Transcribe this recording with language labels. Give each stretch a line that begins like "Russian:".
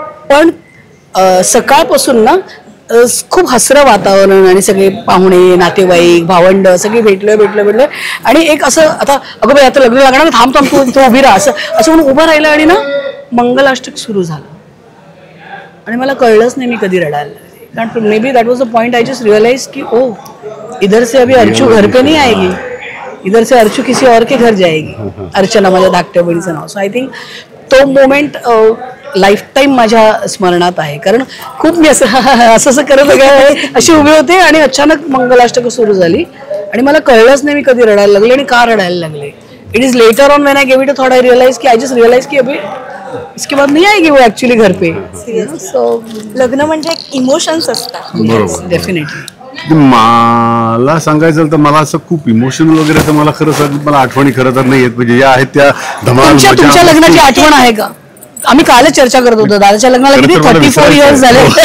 Marathi: पण सकाळपासून ना खूप हसरं वातावरण आणि सगळे पाहुणे, नातेवाईक, भावंड सगळे भेटलं आणि एक असं आता अगं बाई आता लग्न लागणार, थांब तू उभी राहा असं म्हणून उभं राहिलं आणि ना मंगलाष्टक सुरू झालं आणि मला कळलंच नाही मी कधी रडायला लागले. कारण
English: Maybe that was the point. I just realize की
Hindi: ओ इधर से अभी अर्चू घर पे नहीं आएगी, इधर से अर्चू किसी और के घर जाएगी.
Marathi: अर्चना माझ्या धाकट्या बहिणीचं नाव.
English: so I think
Marathi: तो मोमेंट लाईफ टाईम माझ्या स्मरणात आहे. कारण खूप मी असं करत अशी उभी होते आणि अचानक मंगलाष्टक सुरू झाली आणि मला कळलंच नाही मी कधी रडायला लागले आणि का रडायला लागले.
English: it is later on when I gave it a thought I realize की I just realize की
Hindi: अभी इसके बाद नहीं आएगी वो एक्चुअली घर पे.
Marathi: सो लग्न म्हणजे एक इमोशन्स असतात.
English: Definitely.
Marathi: मला सांगायचं तर मला असं खूप इमोशनल वगैरे तर मला खरं सांग मला आठवणी खरं तर नाही येत. म्हणजे ज्या आहेत त्या धमाल. तुमच्या लग्नाची आठवण आहे का? आम्ही कालच चर्चा करत होतो दादाच्या लग्नाला किती 34 इयर्स झाले.